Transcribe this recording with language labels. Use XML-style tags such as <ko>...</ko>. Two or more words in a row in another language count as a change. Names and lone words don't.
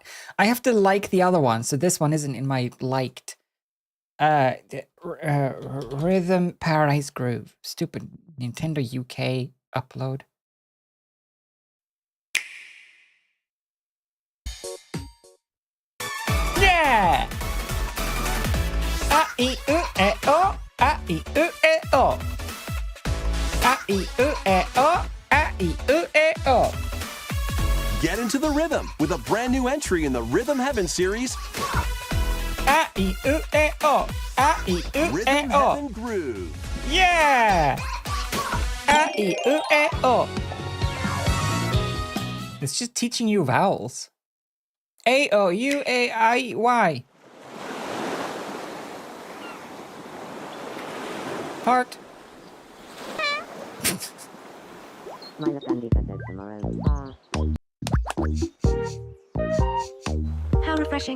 <en>I have to like the other one, so this one isn't in my liked. Rhythm Paradise Groove. Stupid Nintendo UK upload. Yeah! A-E-U-E-O, A-E-U-E-O. A-E-U-E-O, A-E-U-E-O. Get into the rhythm with a brand new entry in the Rhythm Heaven series. A-E-U-E-O, A-E-U-E-O. Rhythm Heaven Groove. Yeah! A-E-U-E-O. It's just teaching you vowels. A-O-U-A-I-Y. Heart. How refreshing.</en>